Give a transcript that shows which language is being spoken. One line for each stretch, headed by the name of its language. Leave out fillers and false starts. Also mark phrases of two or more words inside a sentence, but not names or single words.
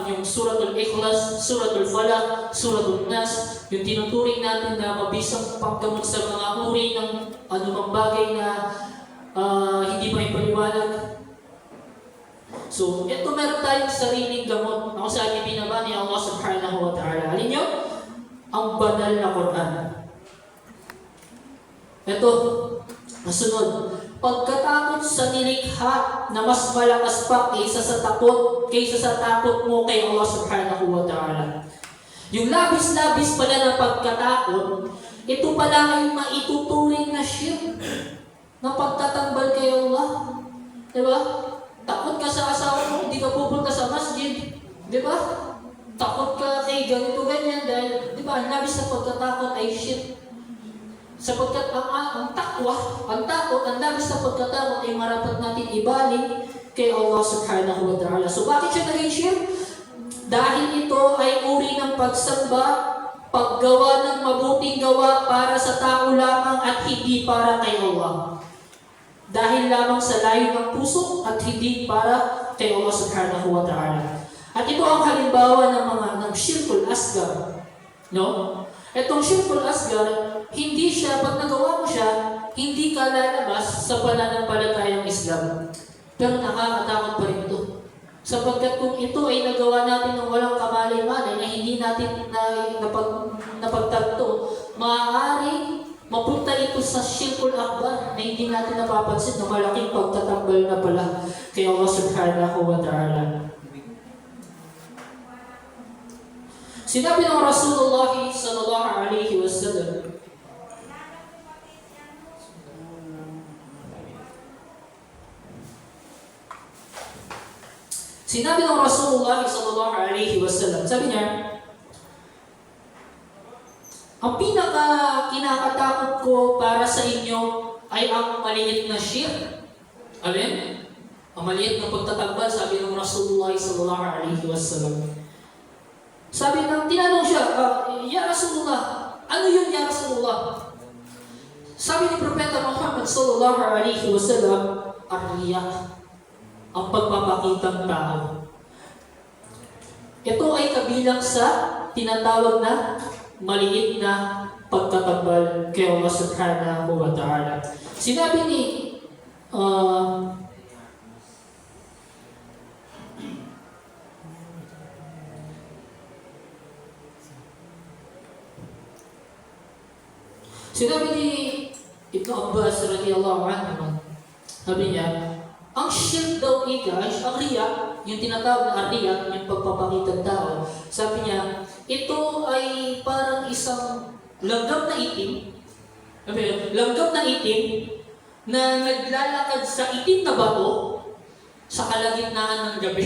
Filipino: Yung Suratul Ikhlas, Suratul Falaq, Suratul Nas, yung tinuturing natin na mabisang paggamot sa mga uri ng anumang bagay na hindi may paliwanag. So, ito meron tayong sariling gamot. Ako sa akin binaba ni Allah
Arabic: سبحانه وتعالى.
Filipino: Alin nyo? Ang banal na Quran. Ito, masunod. Pagkatakot sa nilikha na mas malakas pa kaysa sa takot mo kay Allah
Arabic: سبحانه وتعالى.
Filipino: Yung labis-labis pala na pagkatakot, ito pala ay maituturing na shirk na pagtatambal kay Allah. Diba? Takot ka sa asawa mo, hindi ka pupunta sa masjid. Diba? Takot ka kay ganito ganyan dahil, diba, ang labis na pagkatakot ay shirk. Sapagkat ang takot, ang labis na pagkatakot ay marapat natin ibalik kay Allah
Arabic: سبحانه وتعالى.
Filipino: So bakit siya naging shirk? Dahil ito ay uri ng pagsamba, paggawa ng mabuting gawa para sa tao lamang at hindi para kay Allah. Dahil lamang sa layo ng puso at hindi para kay Allah
Arabic: سبحانه وتعالى.
Filipino: At ito ang halimbawa ng
Arabic: الشرك الأصغر.
Filipino: No? Itong
Arabic: الشرك الأصغر,
Filipino: hindi siya, pag nagawa mo siya, hindi ka lalabas sa pananampalatayang Islam. Pero nakakatakot pa rin ito. Sapagkat kung ito ay nagawa natin ng walang kamalay-malay na hindi natin napagtagto, maaaring mapunta ito sa
Arabic: الشرك الأكبر
Filipino: na hindi natin napapansin na malaking pagtatambal na pala kay Allah
Arabic: سبحانه وتعالى.
Filipino: Sinabi ng Rasulullah
Arabic: صلى الله عليه وسلم,
Filipino: sabi niya, ang pinaka kinakatakot ko para sa inyo ay ang maliit na shirk. Alin? Ang maliit na pagtatambal, sabi ng Rasulullah
Arabic: صلى الله عليه وسلم.
Filipino: Tinanong siya,
Arabic: يا رسول الله,
Filipino: ano yun
Arabic: يا رسول الله?
Filipino: Sabi ni Propeta Muhammad
Arabic: صلى الله عليه وسلم,
Filipino: ar-riya, ang pagpapakitang tao. Ito ay kabilang sa tinatawag na maliit na pagtatambal kay Allah
Arabic: سبحانه وتعالى.
Filipino: Sinabi ni Ibn Abbas
Arabic: رضي الله عنه,
Filipino: sabi niya, ang shirk daw ang riya, yung tinatawag na riya, yung pagpapakitang tao, sabi niya, ito ay parang isang langgam na itim na naglalakad sa itim na bato sa kalagitnaan ng gabi.